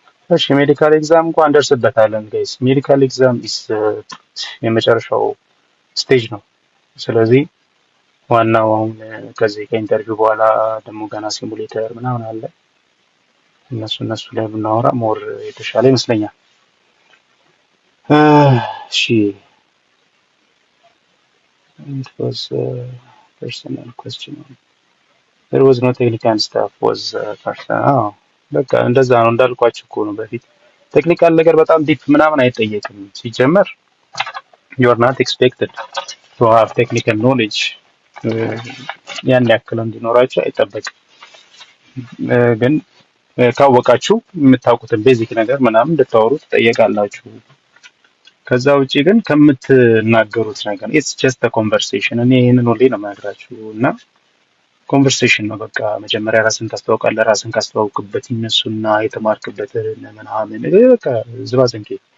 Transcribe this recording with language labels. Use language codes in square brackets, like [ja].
[am] እሺ ሜዲካል ኤግዛም እንኳን እንደርስበታለን ጋይስ። ሜዲካል ኤግዛም የመጨረሻው ስቴጅ ነው። ስለዚህ ዋናው አሁን ከዚህ ከኢንተርቪው በኋላ ደግሞ ገና ሲሙሌተር ምናምን አለ። እነሱ ላይ ብናወራ ሞር የተሻለ ይመስለኛል። እሺ [en] it was a personal question. There was no technical stuff was personal. [am] በቃ እንደዛ ነው እንዳልኳችሁ እኮ ነው። በፊት ቴክኒካል ነገር በጣም ዲፕ ምናምን አይጠየቅም ሲጀመር። [en] you are not expected to have technical knowledge [am] ያን ያክል እንዲኖራችሁ አይጠበቅም። ግን ካወቃችሁ የምታውቁትን ቤዚክ ነገር ምናምን እንድታወሩ ትጠየቃላችሁ። ከዛ ውጪ ግን ከምትናገሩት ነገር [en] it's just a conversation [am] እኔ ይሄንን ሁሌ ነው የምነግራችሁ እና ኮንቨርሴሽን ነው በቃ። መጀመሪያ ራስን ታስተዋውቃለህ። ራስን ካስተዋውቅበት ይነሱና የተማርክበትን ምናምን በቃ ዝባዝንኬ